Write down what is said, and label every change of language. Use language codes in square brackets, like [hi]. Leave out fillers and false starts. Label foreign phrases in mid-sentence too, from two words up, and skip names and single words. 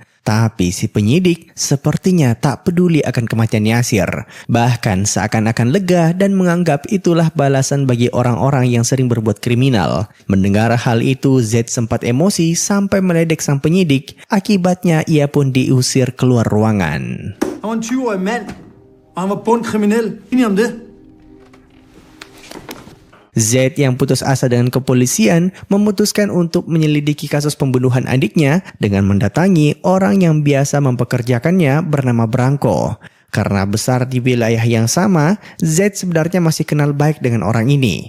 [id] Tapi si penyidik sepertinya tak peduli akan kematian Yasir. Bahkan seakan-akan lega dan menganggap itulah balasan bagi orang-orang yang sering berbuat kriminal. Mendengar hal itu, Zaid sempat emosi sampai meledek sang penyidik. Akibatnya ia pun diusir keluar ruangan. [da] han var en 20-årig mand, og han var bundkriminel. Enig om det? [id] Zaid yang putus asa dengan kepolisian memutuskan untuk menyelidiki kasus pembunuhan adiknya dengan mendatangi orang yang biasa mempekerjakannya bernama Branko. Karena besar di wilayah yang sama, Zaid sebenarnya masih kenal baik dengan orang ini.